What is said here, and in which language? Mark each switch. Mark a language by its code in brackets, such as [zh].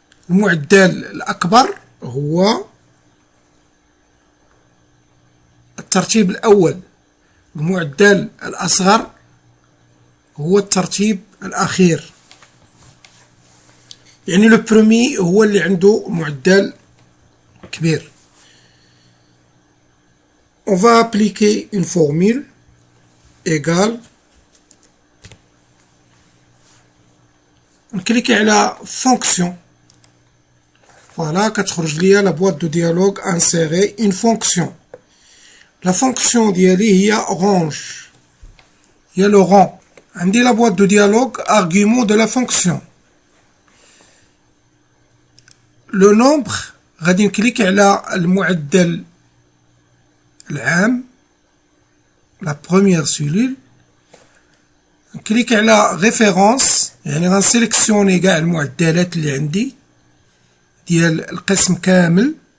[ar] المعدل الأكبر هو الترتيب الأول. المعدل الأصغر هو الترتيب الأخير. يعني لو برومي هو اللي عنده معدل كبير. [fr] On va appliquer une formule égale. [ar] نكليكي على fonction. [fr] Voilà, [ar] كتخرج ليا [fr] la boîte de dialogue insérer une fonction. La fonction [ar] ديالي هي [fr] range. [ar] هي [fr] le rang. [ar] عندي [fr] la boîte de dialogue argument de la fonction. Le nombre [ar] غادي نكليك على المعدل العام [fr] la première cellule. [ar] نكليك على référence يعني غنسيليكسيوني كاع المعدلات اللي عندي ديال القسم كامل.